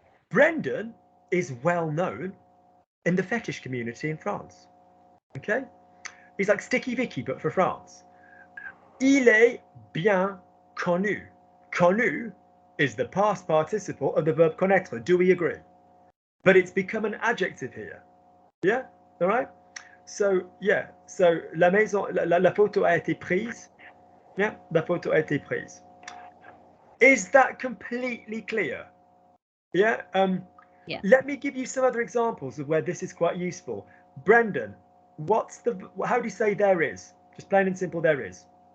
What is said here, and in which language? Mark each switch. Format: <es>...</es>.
<en>Brendan is well known in the fetish community in France. Okay? He's like Sticky Vicky, but for France.</en> <fr>Il est bien connu.</fr> <en>Connu is the past participle of the verb connaître. Do we agree? But it's become an adjective here. Yeah? All right? So, yeah.</en> <fr>So, la maison, la photo a été prise. Yeah? La photo a été prise.</fr> <en>Is that completely clear? Yeah? Yeah. Let me give you some other examples of where this is quite useful. Brendan, how do you say there is? Just plain and simple, there is.</en>